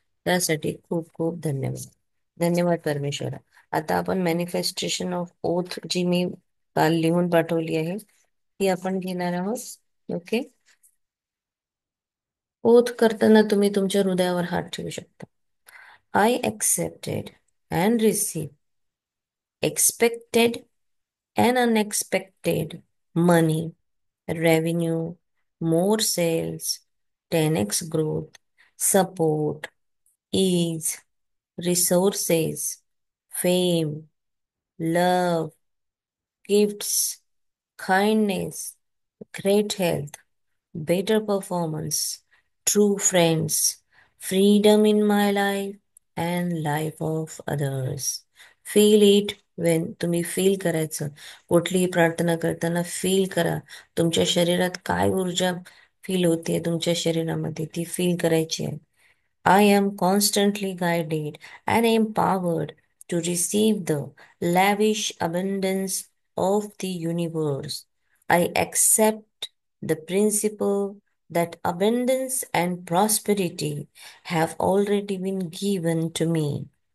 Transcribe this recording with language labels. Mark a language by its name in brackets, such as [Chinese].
[Marathi] त्यासाठी खूप खूप धन्यवाद. धन्यवाद परमेश्वरा. आता आपण मॅनिफेस्टेशन ऑफ ओथ, जी मी काल लिहून पाठवली आहे, ती आपण घेणार आहोत. ओके. ओथ करताना तुम्ही तुमच्या हृदयावर हात ठेवू शकता. [English] I accepted and receive expected and unexpected money, revenue, more sales, 10x growth, support, ease, resources, fame, love, gifts, kindness, great health, better performance, true friends, freedom in my life and life of others. Feel it when [Marathi] तुम्ही feel करायचं. कुठलीही प्रार्थना करताना feel करा. तुमच्या शरीरात काय ऊर्जा फील होते तुमच्या शरीरामध्ये ती फील करायची आहे. [English] I am constantly guided and empowered to receive the lavish abundance of the universe. I accept the principle that abundance and prosperity have already been given to me.